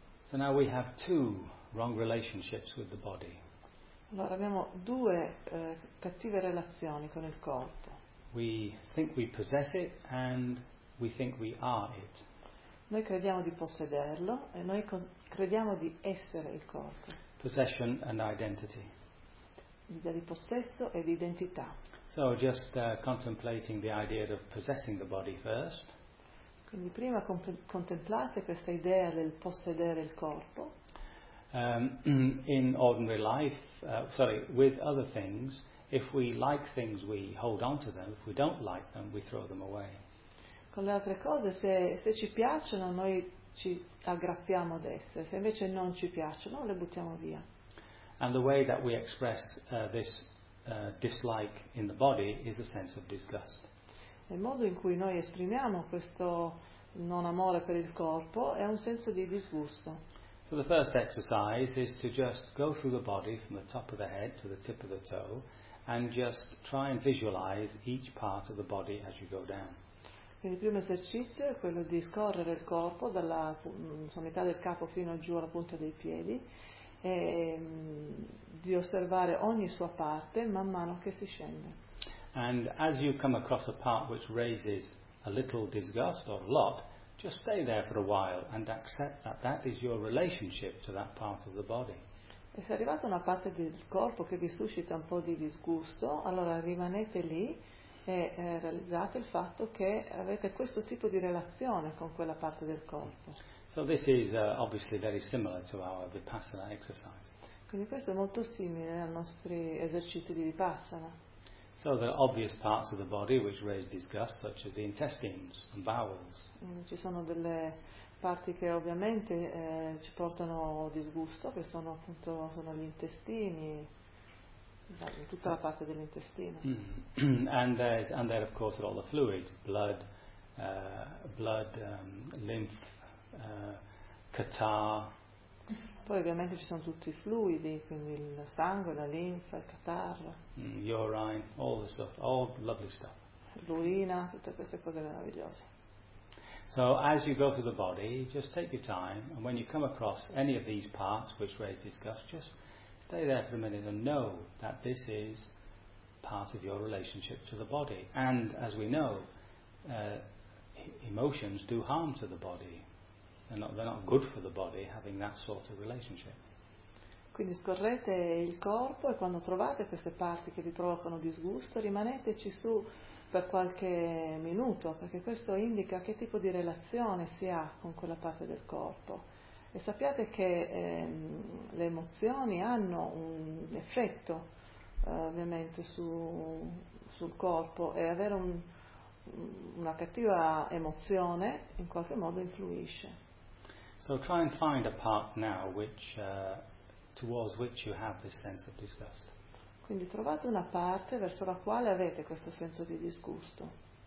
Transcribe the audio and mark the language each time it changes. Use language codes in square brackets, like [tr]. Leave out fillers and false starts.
[en] So now we have two wrong relationships with the body. [it] Allora abbiamo due cattive relazioni con il corpo. [en] We think we possess it and we think we are it. [it] Noi crediamo di possederlo e noi crediamo di essere il corpo. [en] Possession and identity. [it] L'idea di possesso e di identità. [en] So just contemplating the idea of possessing the body first. [it] Quindi prima contemplate questa idea del possedere il corpo. [en] In ordinary life, with other things, if we like things we hold on to them, if we don't like them we throw them away. [it] Con le altre cose, se ci piacciono noi ci aggrappiamo ad esse, se invece non ci piacciono le buttiamo via. [en] And the way that we express this dislike in the body is a sense of disgust. [it] Il modo in cui noi esprimiamo questo non amore per il corpo è un senso di disgusto. [en] So the first exercise is to just go through the body from the top of the head to the tip of the toe and just try and visualize each part of the body as you go down. [it] Quindi il primo esercizio è quello di scorrere il corpo dalla sommità del capo fino giù alla punta dei piedi e di osservare ogni sua parte man mano che si scende. [en] And as you come across a part which raises a little disgust or a lot, just stay there for a while and accept that that is your relationship to that part of the body. [it] E se arrivate a una parte del corpo che vi suscita un po' di disgusto, allora rimanete lì e realizzate il fatto che avete questo tipo di relazione con quella parte del corpo. [en] So this is obviously very similar to our Vipassana exercise. [it] Quindi questo è molto simile ai nostri esercizi di Vipassana. [en] So there are obvious parts of the body which raise disgust, such as the intestines and bowels. [it] Ci sono delle parti che ovviamente ci portano disgusto, che sono appunto sono gli intestini, tutta la parte dell'intestino. [en] And there of course are all the fluids, blood, lymph, catarrh. [it] Poi ovviamente ci sono tutti i fluidi, quindi il sangue, la linfa, il catarro. [en] Urine, all the stuff, all lovely stuff. [it] L'urina, tutte queste cose meravigliose. [en] So as you go through the body, just take your time, and when you come across any of these parts which raise disgust, just stay there for a minute and know that this is part of your relationship to the body. And as we know, emotions do harm to the body. They're not good for the body, having that sort of relationship. [it] Quindi scorrete il corpo e quando trovate queste parti che vi provocano disgusto, rimaneteci su per qualche minuto, perché questo indica che tipo di relazione si ha con quella parte del corpo. E sappiate che le emozioni hanno un effetto, ovviamente, sul corpo, e avere una cattiva emozione in qualche modo influisce. [en] So try and find a part now which towards which you have this sense of disgust. [it] Quindi trovate una parte verso la quale avete questo senso di disgusto.